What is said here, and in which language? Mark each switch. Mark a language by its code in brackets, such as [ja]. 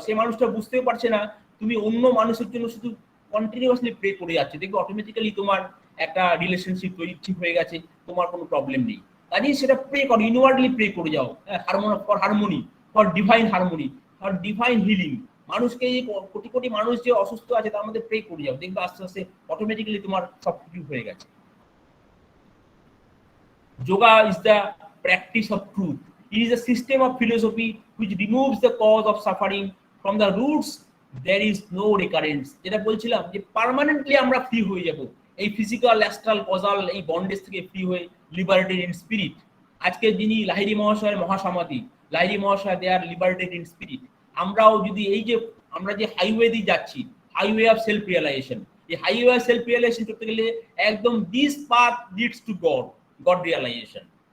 [bn] সেই মানুষটা বুঝতেও পারছে না তুমি অন্য মানুষের জন্য শুধু কন্টিনিউয়াসলি প্রে করে যাচ্ছে, দেখবে অটোমেটিক্যালি তোমার একটা রিলেশনশিপ তৈরি ঠিক হয়ে গেছে, তোমার কোনো প্রবলেম নেই। কাজেই সেটা প্রে করো, ইনওয়ার্ডলি প্রে করে যাও, harmony, [en] For divine harmony, for divine healing. [bn] মানুষকে এই কোটি কোটি মানুষ যে অসুস্থ আছে তার মধ্যে প্রে করে যাও, দেখবে আস্তে আস্তে অটোমেটিক্যালি তোমার সব কিছু হয়ে গেছে। [en] Yoga is the practice of truth. It is a system of philosophy which removes the cause of suffering from the roots. There is no recurrence. [bn] যেটা বলছিলাম যে পার্মানেন্টলি আমরা ফ্রি হয়ে যাব এই ফিজিক্যাল অ্যাস্ট্রাল কজাল এই বন্ডেজ থেকে free হয়ে লিবারেটেড ইন স্পিরিট। আজকে যিনি লাহিড়ী মহাশয়ের মহাসমাধি, লাহিড়ী মহাশয় [en] They are liberated in spirit. [bn] আমরাও যদি এই যে আমরা যে হাইওয়ে দিয়ে যাচ্ছি, হাইওয়ে অফ সেলফ রিয়েলাইজেশন, এই হাইওয়ে অফ সেলফ রিয়েলাইজেশন করতে গেলে একদম [en] This path leads to God realization.